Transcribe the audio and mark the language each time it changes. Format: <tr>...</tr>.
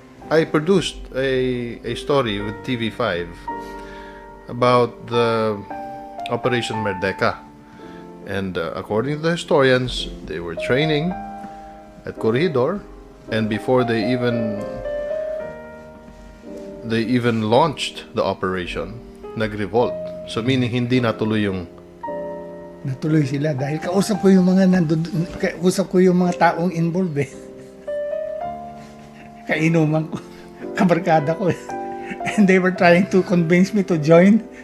<en>I produced a story with TV5 about the Operation Merdeka. And according to the historians, they were training at Corregidor, and before they even launched the operation, nag-revolt. So meaning</en> <tl>hindi natuloy yung Natuloy sila dahil kausap ko yung mga kausap ko yung mga taong involved eh. Kainuman ko, kabarkada ko.</tl> <en>And they were trying to convince me to join.</en>